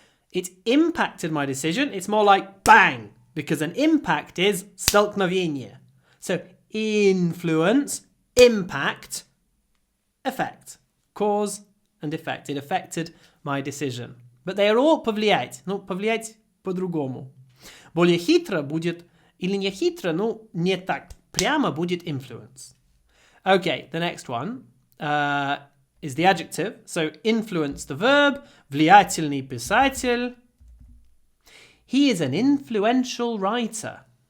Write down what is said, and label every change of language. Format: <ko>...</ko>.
<en>It impacted my decision. It's more like bang, because an impact is столкновение. So influence, impact, effect. Cause and effect. It affected my decision. But they are all повлиять.</en> <ru>Ну, повлиять по-другому. Более хитро будет, или не хитро, ну, не так прямо будет influence.</ru> <en>Okay, the next one is the adjective. So influence the verb,</en> <ru>влиятельный писатель.</ru> <en>He is an influential writer.</en>